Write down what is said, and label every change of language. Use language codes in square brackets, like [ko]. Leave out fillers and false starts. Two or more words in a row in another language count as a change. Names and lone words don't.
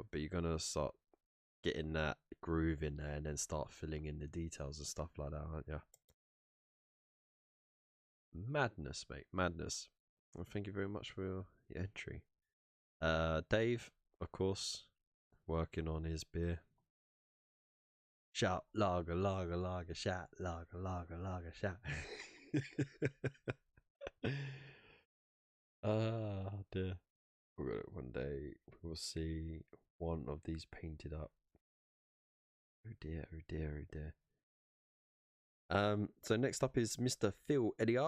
[en] But you're gonna start getting that groove in there and then start filling in the details and stuff like that, aren't you? Madness, mate. Madness. Well, thank you very much for your entry. Dave, of course, working on his beer. Shout, lager, lager, lager, shout, lager, lager, lager, shout. Ah, dear. One day we will see one of these painted up. Oh dear, oh dear, oh dear. So next up is Mr. Phil Elliott.